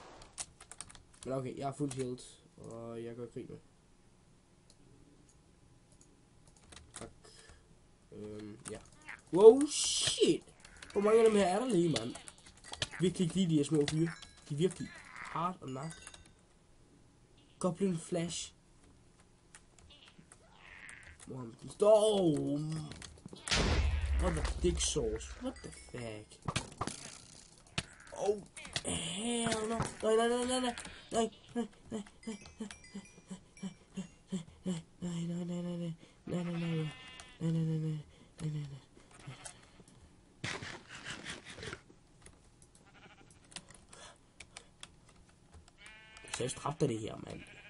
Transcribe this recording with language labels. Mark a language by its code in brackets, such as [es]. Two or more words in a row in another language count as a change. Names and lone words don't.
[da] Men okay, jeg er fuldt healed, og jeg går i krig med. Tak. Ja. [en] Wow, shit! [da] Hvor mange af dem her er der lige, mand? Virkelig ikke lige de her små fyre. De er virkelig hard og nok. Goblin Flash. [en] What the dick sauce? What the fuck? Oh, hell no. [da] Nej, nej, nej, nej, nej. Nej, nej, nej, nej, nej, nej, nej, nej, nej, nej, nej, nej, nej, nej, nej, nej, nej, nej, nej, nej. Så jeg strafter det her, mand.